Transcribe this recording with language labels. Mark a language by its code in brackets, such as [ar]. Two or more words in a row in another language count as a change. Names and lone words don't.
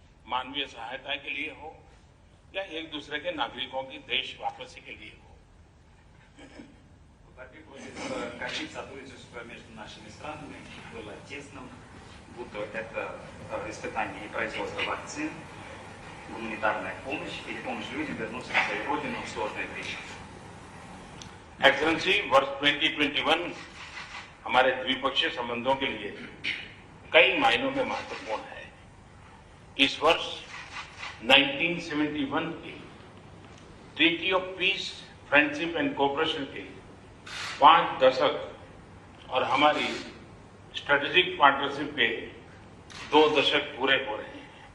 [hi] मानवीय सहायता के लिए हो या एक दूसरे के नागरिकों की देश वापसी के लिए हो। [ru] Во-первых, будет качать сотрудничество между нашими странами было тесным, будто это испытание и производство вакцин, гуманитарная помощь или помощь людям вернуться на свою родину в сложное время. [hi] एक्सेलेंसी, वर्ष 2021 हमारे द्विपक्षीय संबंधों के लिए कई मायनों में महत्वपूर्ण है। इस वर्ष 1971 की [en] Treaty of Peace, Friendship and Cooperation [hi] के 5 दशक और हमारी [en] strategic partnership [hi] के 2 दशक पूरे हो रहे हैं।